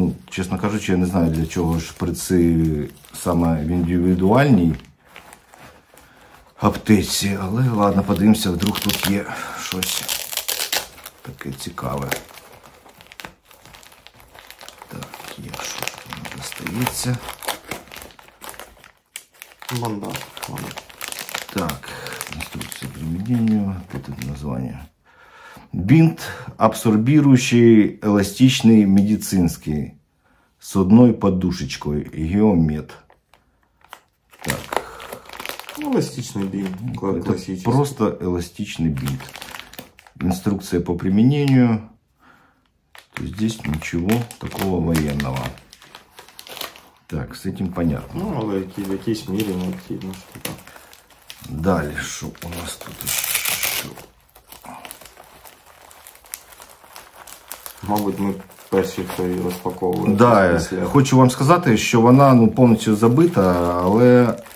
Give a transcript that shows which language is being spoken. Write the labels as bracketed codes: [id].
[uk] Чесно кажучи, я не знаю, для чого шприци саме в індивідуальній аптеці. Але ладно, подивимося, вдруг тут є щось таке цікаве. Так, є що ж воно достається. Бандаж. [ru] Так, инструкция к применению. Это название. Бинт, абсорбирующий, эластичный, медицинский. С одной подушечкой. Геомед. Так. Эластичный бинт. Это Классический. просто эластичный бинт. Инструкция по применению. То есть здесь ничего такого военного. Так, с этим понятно. [uk] Ну, але в якійсь мірі необхідно що так. Далі, що у нас тут ще? Мабуть, ми перші, хто її розпаковує. Да, хочу вам сказати, що вона повністю забита, але